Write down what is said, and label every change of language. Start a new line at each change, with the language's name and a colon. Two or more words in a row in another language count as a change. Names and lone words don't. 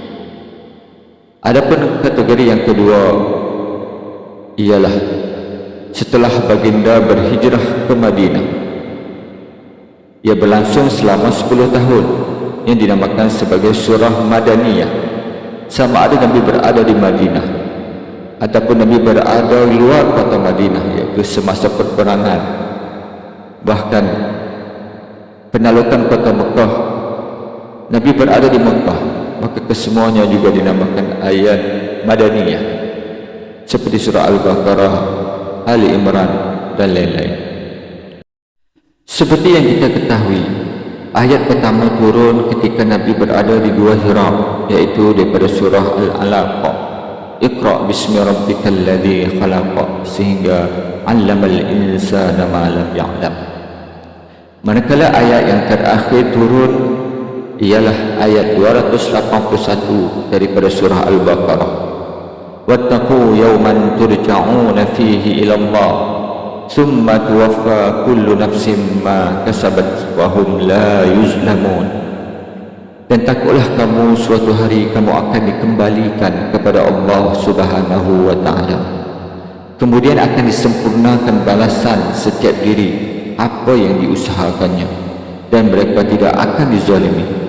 Malay: Adapun kategori yang kedua ialah setelah baginda berhijrah ke Madinah. Ia berlangsung selama 10 tahun yang dinamakan sebagai surah Madaniyah. Sama ada Nabi berada di Madinah ataupun Nabi berada di luar kota Madinah, iaitu semasa perperangan, bahkan penaklukan kota Mekah. Nabi berada di Mekah, maka kesemuanya juga dinamakan ayat Madaniyah, seperti surah Al-Baqarah, Ali Imran dan lain-lain. Seperti yang kita ketahui, ayat pertama turun ketika Nabi berada di Gua Hira, yaitu daripada surah Al-Alaq,
Arabic: اقرأ باسم ربك الذي خلق,
Malay: sehingga
Arabic: علم الإنسان ما لم يعلم.
Malay: Manakala ayat yang terakhir turun ialah ayat 281 daripada surah Al-Baqarah.
Arabic: واتقوا يوما ترجعون فيه إلى الله ثم توفى كل نفس ما كسبت وهم لا يظلمون.
Malay: Dan takutlah kamu suatu hari kamu akan dikembalikan kepada Allah
Arabic: سبحانه وتعالى.
Malay: Kemudian akan disempurnakan balasan setiap diri apa yang diusahakannya, dan mereka tidak akan dizalimi.